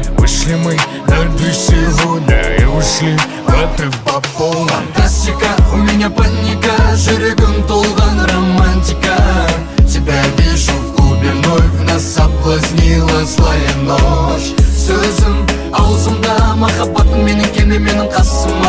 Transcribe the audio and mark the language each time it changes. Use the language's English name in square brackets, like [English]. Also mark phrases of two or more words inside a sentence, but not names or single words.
[Russian] Вышли мы на 2 сегодня и ушли в отрыв по полной. Фантастика, у меня паника, [Kazakh] жүрегім толған романтика. [Russian] Тебя вижу в клубе вновь, нас соблазнила злая ночь. [Kazakh] Сөзім аузымда, махаббатым менің келме менің қасыма.